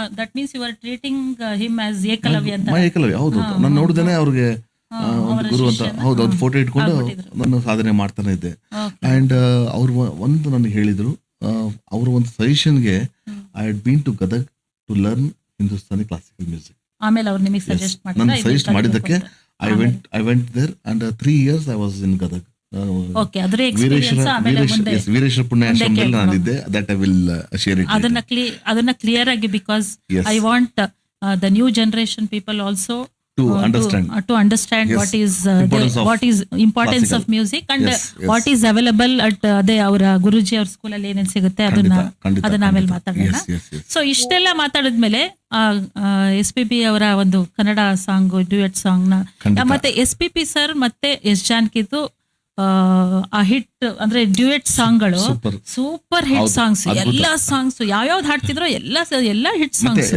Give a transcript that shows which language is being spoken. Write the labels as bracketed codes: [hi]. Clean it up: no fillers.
[en] That means you are treating him as Ekalavya ಅಂತ. [kn] ಏಕಲವ್ಯ, ಹೌದು. ನಾನು ನೋಡಿದೇನೆ ಅವ್ರಿಗೆ ಒಂದು ಗುರು ಅಂತ. ಹೌದು, ಒಂದು ಫೋಟೋ ಇಟ್ಕೊಂಡು ನಾನು ಸಾಧನೆ ಮಾಡ್ತಾನೆ ಇದ್ದೆ. ಅಂಡ್ ಅವ್ರು ಒಂದು ನನಗೆ ಹೇಳಿದ್ರು, ಅವ್ರ ಒಂದು ಸಜೆಷನ್ಗೆ [en] I had been to Gadag to learn Hindustani classical music. [kn] ಆಮೇಲೆ ಅವ್ರು ನಿಮಗೆ ಸಜೆಸ್ಟ್ ಮಾಡಿದ್ದಕ್ಕೆ [en] I went there and 3 years I was in Gadag. [kn] Veereshwara ಪುಣ್ಯಾಶ್ರಮದಲ್ಲಿ ನಾನಿದ್ದೆ. [en] That I will share it. [kn] ಅದನ್ನ ಕ್ಲಿಯರ್ ಆಗಿ, because [en] I want the new generation people also to understand what is importance of music and what is available at [kn] ಅದೇ ಅವರ ಗುರುಜಿ ಅವ್ರ ಸ್ಕೂಲಲ್ಲಿ ಏನೇನು ಸಿಗುತ್ತೆ ಅದನ್ನ ಆಮೇಲೆ ಮಾತಾಡೋಣ. ಸೊ ಇಷ್ಟೆಲ್ಲ ಮಾತಾಡಿದ್ಮೇಲೆ SPB ಅವರ ಒಂದು ಕನ್ನಡ ಸಾಂಗ್, ಡ್ಯೂಯೆಟ್ ಸಾಂಗ್ ನ, ಮತ್ತೆ SPP ಸರ್ ಮತ್ತೆ S ಜಾನಕಿದು ಆ ಹಿಟ್ ಅಂದ್ರೆ ಡ್ಯೂಯೆಟ್ ಸಾಂಗ್ಗಳು ಸೂಪರ್ ಹಿಟ್ ಸಾಂಗ್ಸ್. ಎಲ್ಲಾ ಸಾಂಗ್ಸ್ ಯಾವ್ಯಾವ್ದು ಹಾಡ್ತಿದ್ರು ಎಲ್ಲ ಹಿಟ್ ಸಾಂಗ್ಸ್.